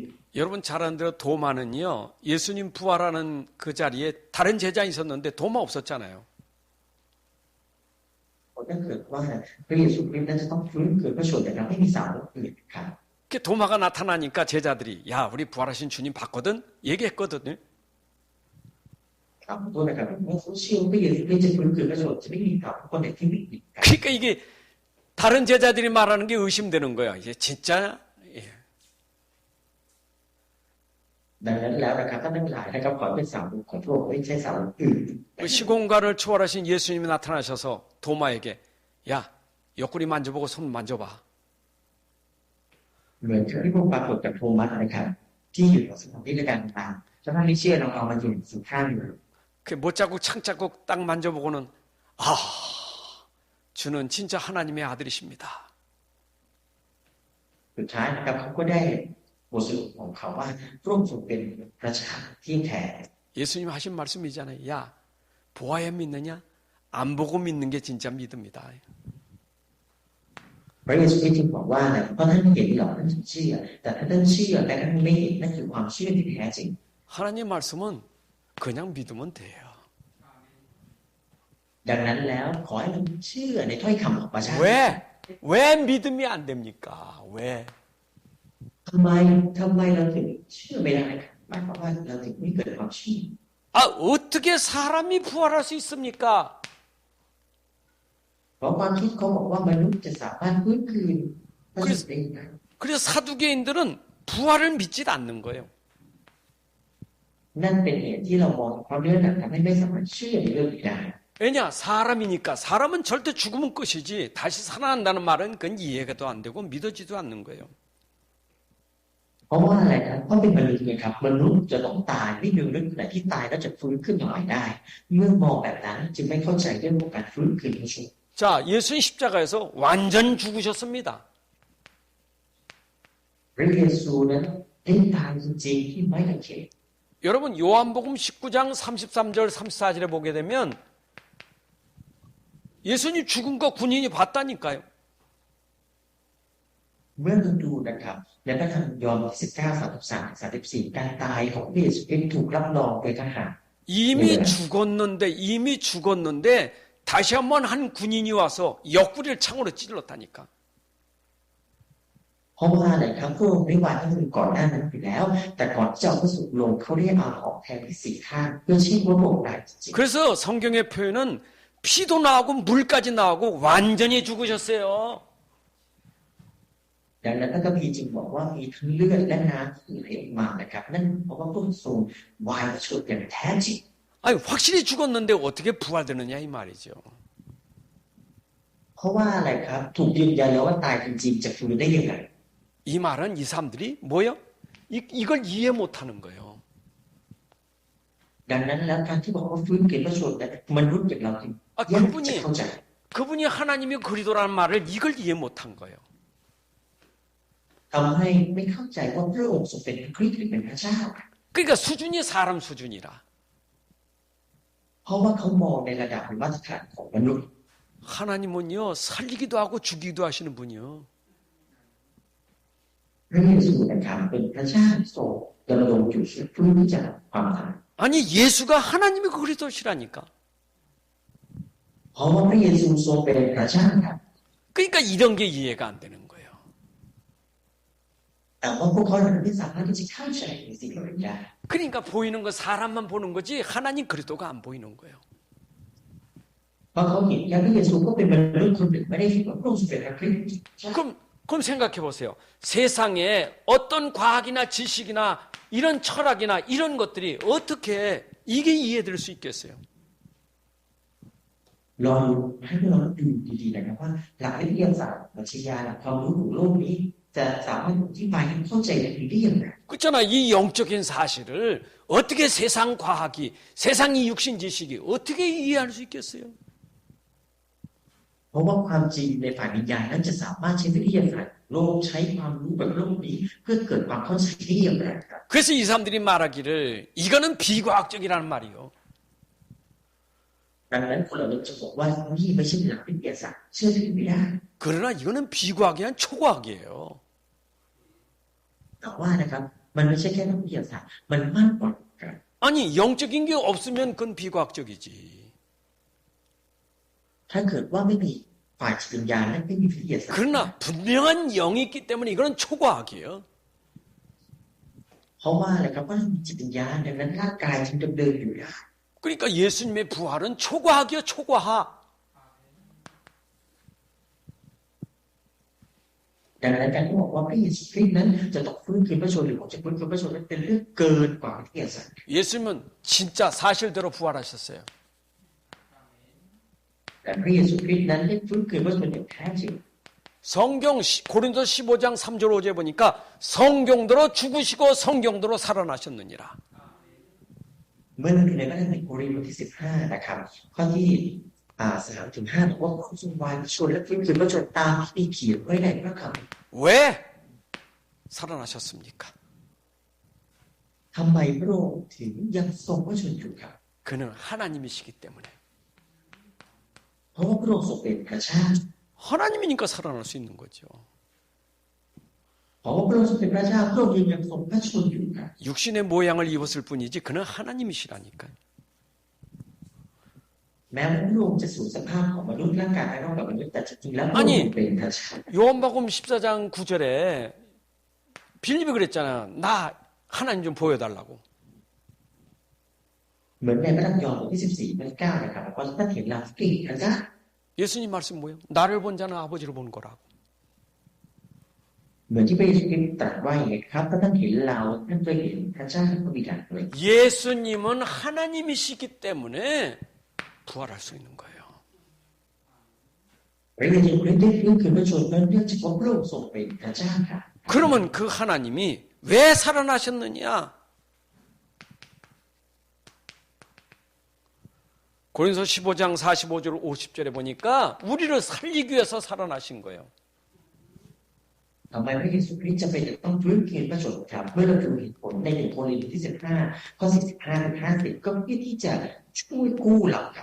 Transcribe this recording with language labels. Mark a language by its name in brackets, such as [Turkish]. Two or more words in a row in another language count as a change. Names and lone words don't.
[Korean] 여러분 잘 아는 대로 도마는요 예수님 부활하는 그 자리에 다른 제자 있었는데 도마 없었잖아요. [Thai] ถ้าเกิดว่าพระเยซูคริสต์นั้นจะต้องฟื้นคืนพระชนม์แต่เราไม่มีสาวกอื่นครับ [Korean] 그 도마가 나타나니까 제자들이 야 우리 부활하신 주님 봤거든 얘기했거든요. [Thai] ครับขอโทษนะครับเมื่อเขาเชื่อว่าพระเยซูคริสต์จะฟื้นคืนพระชนม์จะไม่มีข่าวคนไหนที่ไม่ผิดครับ [Korean] 그러니까 이게 다른 제자들이 말하는 게 의심되는 거야. 이게 진짜 [Thai] ดังนั้นแล้วนะครับท่านทั้งหลายนะครับขอเป็นสาวกของพระองค์ไม่ใช่สาวกอื่น [Korean] 그 시공간을 초월하신 예수님이 나타나셔서 도마에게 야 옆구리 만져보고 손 만져봐. [Thai] เหมือนที่พระองค์ปรากฏกับโทมัสนะครับที่อยู่ในสถานที่ในการตามถ้าท่านไม่เชื่อลองเอามาอยู่สู่ข้างอยู่ [Korean] 그 못자국 창자국 딱 만져보고는 아 주는 진짜 하나님의 아들이십니다. [Thai] สุดท้ายนะครับเขาก็ได้บทสรุปของเขาว่าพระองค์ทรงเป็นพระเจ้าที่แท้ [Korean] 예수님 하신 말씀이잖아요. 야 보아야 믿느냐? 안 보고 믿는 게 진짜 믿음이다. [Thai] พระเยซูคริสต์จึงบอกว่านะเพราะท่านเห็นหรอกท่านถึงเชื่อแต่ถ้าท่านเชื่อแต่ท่านไม่เห็นนั่นคือความเชื่อที่แท้จริง [Korean] 하나님 말씀은 그냥 믿으면 돼요. [Thai] ดังนั้นแล้วขอให้เราเชื่อในถ้อยคำของพระเจ้า [Korean] 왜 믿음이 안 됩니까? 왜? [Thai] ทำไมเราถึงเชื่อไม่ได้ครับหมายความว่าเราถึงไม่เกิดความเชื่อ [Korean] 아 어떻게 사람이 부활할 수 있습니까? [Thai] เพราะความคิดเขาบอกว่ามนุษย์จะสามารถฟื้นคืนพระชนม์ได้ไหม [Korean] 그래서 사두개인들은 부활을 믿지 않는 거예요. [Thai] นั่นเป็นเหตุที่เรามองความเรื่องนั้นทำให้ไม่สามารถเชื่อในเรื่องนี้ได้ [Korean] 왜냐? 사람이니까 사람은 절대 죽으면 끝이지 다시 살아난다는 말은 그건 이해가 안 되고 믿어지도 않는 거예요. [Thai] เพราะว่าอะไรครับเพราะเป็นมนุษย์ไงครับมนุษย์จะต้องตายไม่มีมนุษย์ไหนที่ตายแล้วจะฟื้นขึ้นมาใหม่ได้ เมื่อมองแบบนั้นจึงไม่เข้าใจเรื่องของการฟื้นคืนพระชนม์ [Korean] 자, 예수님 십자가에서 완전 죽으셨습니다. [Thai] พระเยซูนั้นได้ตายจริงๆที่ไม้กางเขน [Korean] 여러분 요한복음 19장 33절 34절에 보게 되면 예수님 죽은 거 군인이 봤다니까요. [Thai] เมื่อเราดูนะครับในพระธรรมยอห์น19:33-34การตายของพระเยซูคริสต์ถูกรับรองโดยทหาร [Korean] 이미 죽었는데 다시 한번 한 군인이 와서 옆구리를 창으로 찔렀다니까. [Thai] เพราะว่าอะไรครับพระองค์ได้วางให้มันก่อนหน้านั้นอยู่แล้วแต่ก่อนที่จะเอาพระสุลงเขาได้เอาของแทงที่สี่ข้างเพื่อชี้ว่าพระองค์ตายจริง [Korean] 그래서 성경의 표현은 피도 나오고 물까지 나오고 완전히 죽으셨어요. [Thai] ดังนั้นพระคัมภีร์จึงบอกว่ามีทั้งเลือดและน้ำที่ไหลออกมานะครับนั่นเพราะว่าพระองค์ทรงวายประชดอย่างแท้จริง [Korean] 아니 확실히 죽었는데 어떻게 부활되느냐 이 말이죠. [Thai] เพราะว่าอะไรครับถูกยืนยันแล้วว่าตายจริงๆจะฟื้นได้ยังไง [Korean] 이 말은 이 사람들이 뭐요? 이걸 이해 못하는 거예요. [Thai] ดังนั้นแล้วการที่บอกว่าฟื้นคืนพระชนม์นั้นมนุษย์อย่างเราจึงยากจะเข้าใจ [Korean] 그분이 하나님의 그리스도라는 말을 이걸 이해 못한 거예요. [Thai] ทำให้ไม่เข้าใจว่าพระองค์ทรงเป็นคริสต์หรือเป็นพระเจ้า [Korean] 그러니까 수준이 사람 수준이라. [Thai] เพราะว่าเขามองในระดับหรือมาตรฐานของมนุษย์ [Korean] 하나님은요 살리기도 하고 죽이기도 하시는 분이요. [Thai] พระเยซูนะครับเป็นพระเจ้าทรงดำรงอยู่ฟื้นจากความตาย [Korean] 아니 예수가 하나님의 그리스도시라니까. [Thai] เพราะว่าพระเยซูทรงเป็นพระเจ้าครับ [Korean] 그러니까 이런 게 이해가 안 되는 거예요. [Thai] แต่ว่าพวกเขาเหล่านั้นไม่สามารถที่จะเข้าใจในสิ่งเหล่านี้ได้ [Korean] 그러니까 보이는 거 사람만 보는 거지 하나님 그리스도가 안 보이는 거예요. [Thai] เพราะเขาเห็นแค่พระเยซูก็เป็นมนุษย์คนหนึ่งไม่ได้เห็นว่าพระองค์ทรงเป็นพระคริสต์ [Korean] 그럼 생각해 보세요. 세상에 어떤 과학이나 지식이나 이런 철학이나 이런 것들이 어떻게 이게 이해될 수 있겠어요? [Thai] ลองให้พวกเราดูดีๆนะครับว่าหลักวิทยาศาสตร์ปรัชญาหลักความรู้ของโลกนี้จะสามารถอธิบายให้เข้าใจได้อย่างไร [Korean] 그렇잖아. 이 영적인 사실을 어떻게 세상 과학이, 세상 이 육신 지식이 어떻게 이해할 수 있겠어요? [Thai] เพราะว่าความจริงในฝ่ายวิญญาณนั้นจะสามารถใช้วิทยาศาสตร์โลกใช้ความรู้แบบโลกนี้เพื่อเกิดความเข้าใจได้อย่างไรครับ [Korean] 그래서 이 사람들이 말하기를 이거는 비과학적이라는 말이요. [Thai] ดังนั้นคนเหล่านั้นจะบอกว่านี่ไม่ใช่หลักวิทยาศาสตร์เชื่อถือไม่ได้ [Korean] 그러나 이거는 비과학이 아니라 초과학이에요. [Thai] แต่ว่านะครับมันไม่ใช่แค่นักวิทยาศาสตร์มันมากกว่าครับ [Korean] 아니 영적인 게 없으면 그건 비과학적이지. [Thai] ถ้าเกิดว่าไม่มีฝ่ายจิตวิญญาณและไม่มีวิทยาศาสตร์ [Korean] 그러나 분명한 영이 있기 때문에 이거는 초과학이에요. [Thai] เพราะว่าอะไรครับว่าเรามีจิตวิญญาณดังนั้นร่างกายจึงดำเนินอยู่ได้ [Korean] 그러니까 예수님의 부활은 초과학이요, 초과학. [Thai] ดังนั้นการที่บอกว่าพระเยซูคริสต์นั้นจะต้องฟื้นคืนพระชนม์หรือของจะฟื้นคืนพระชนม์นั้นเป็นเรื่องเกินกว่าวิทยาศาสตร์ [Korean] 예수님은 진짜 사실대로 부활하셨어요. [Thai] แต่พระเยซูคริสต์นั้นได้ฟื้นคืนพระชนม์อย่างแท้จริง [Korean] 성경 고린도 15장 3절 5절 보니까 성경대로 죽으시고 성경대로 살아나셨느니라. [Thai] เมื่อเราดูในพระธรรมโครินธ์บทที่15นะครับข้อที่3 ถึง 5บอกว่าพระองค์ทรงวางชนและฟื้นคืนพระชนม์ตามที่เขียนไว้ในพระคัมภีร์ [Korean] 왜 살아나셨습니까? [Thai] ทำไมพระองค์ถึงยังทรงพระชนม์อยู่ครับ [Korean] 그는 하나님이시기 때문에. [Thai] เพราะว่าพระองค์ทรงเป็นพระเจ้า [Korean] 하나님이니까 살아날 수 있는 거죠. [Thai] เพราะว่าพระองค์ทรงเป็นพระเจ้าพระองค์ยังทรงพระชนม์อยู่ครับ [Korean] 육신의 모양을 입었을 뿐이지 그는 하나님이시라니까요. [Thai] แม้ว่าพระองค์จะสู่สภาพของมนุษย์ร่างกายภายนอกแบบมนุษย์แต่จริงๆแล้วพระองค์เป็นพระเจ้า [Korean] 요한복음 14장 9절에 빌립이 그랬잖아. 나 하나님 좀 보여달라고. [Thai] เหมือนในพระธรรมยอห์นบทที่14 ข้อ 9นะครับบอกว่าท่านเห็นเราเก่งพระเจ้า [Korean] 예수님 말씀 뭐예요? 나를 본 자는 아버지를 본 거라고. [Thai] เหมือนที่พระเยซูคริสต์ตรัสว่าอย่างไรครับถ้าท่านเห็นเราท่านเคยเห็นพระเจ้าและพระบิดาเลย [Korean] 예수님은 하나님이시기 때문에 부활할 수 있는 거예요. [Thai] พระเยซูคริสต์ได้ฟื้นคืนพระชนม์นั้นเนื่องจากว่าพระองค์ทรงเป็นพระเจ้าครับ [Korean] 그러면 그 하나님이 왜 살아나셨느냐? 고린도서 15장 45절 50절에 보니까 우리를 살리기 위해서 살아나신 거예요. [Thai] ทำไมพระเยซูคริสต์จะเป็นต้องฟื้นคืนพระชนม์ครับเมื่อเราดูเหตุผลใน1 โครินธ์บทที่15 ข้อ 45 ถึง 50ก็เพื่อที่จะช่วยกู้เราครับ